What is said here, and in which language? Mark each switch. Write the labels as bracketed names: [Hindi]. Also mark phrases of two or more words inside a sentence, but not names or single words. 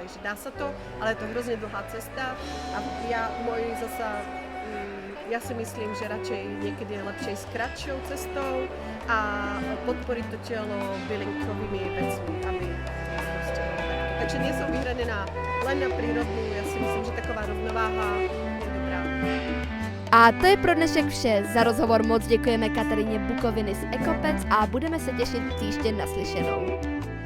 [Slovak] Že dá sa to, ale je to hrozne dlhá cesta a ja si myslím, že radšej niekedy je lepšie s kratšou cestou a podporiť to telo bylinkovými vecmi, aby proste bolo takto. Takže nie som vyhranená len na prírodnú, ja si myslím, že taková rovnováha je dobrá. [Czech] A to je pro dnešek vše. Za rozhovor moc děkujeme Kataríně Bukoviny z Ekopec a budeme se těšit příště naslyšenou.